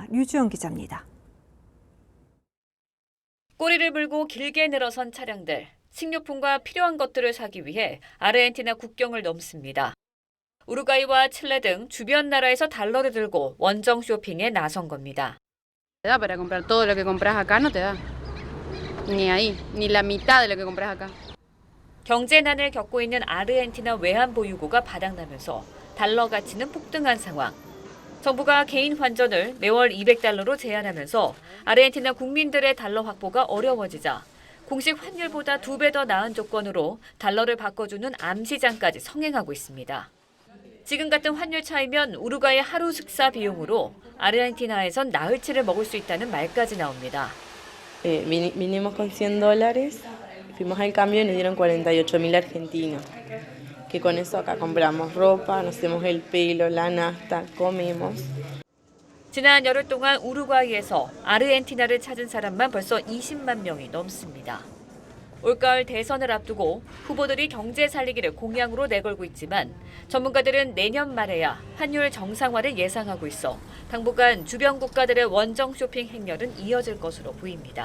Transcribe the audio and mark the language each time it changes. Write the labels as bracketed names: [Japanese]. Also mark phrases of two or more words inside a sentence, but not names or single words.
[Korean] 류주영 기자입니다. 꼬리를 물고 길게 늘어선 차량들, 식료품과 필요한 것들을 사기 위해 아르헨티나 국경을 넘습니다. 우루과이와 칠레 등 주변 나라에서 달러를 들고 원정 쇼핑에 나선 겁니다. [Spanish] Para comprar todo lo que compras acá no te da. Ni ahí, ni la mitad de lo que compras acá. [Korean] 경제난을 겪고 있는 아르헨티나 외환 보유고가 바닥나면서 달러 가치는 폭등한 상황. 정부가 개인 환전을 매월 $200로 제한하면서 아르헨티나 국민들의 달러 확보가 어려워지자 공식 환율보다 2배 더 나은 조건으로 달러를 바꿔주는 암시장까지 성행하고 있습니다. 지금 같은 환율 차이면 우루과이 하루 식사 비용으로 아르헨티나에선 나흘치를 먹을 수 있다는 말까지 나옵니다. [Spanish] Vinimos con $100, fuimos al cambio y nos dieron 48.000 argentinos. Que con eso acá compramos ropa, nos hacemos el pelo, la nafta, comemos. [Korean] 지난 열흘 동안 우루과이에서 아르헨티나를 찾은 사람만 벌써 20만 명이 넘습니다. 올가을 대선을 앞두고 후보들이 경제 살리기를 공약으로 내걸고 있지만 전문가들은 내년 말에야 환율 정상화를 예상하고 있어 당분간 주변 국가들의 원정 쇼핑 행렬은 이어질 것으로 보입니다.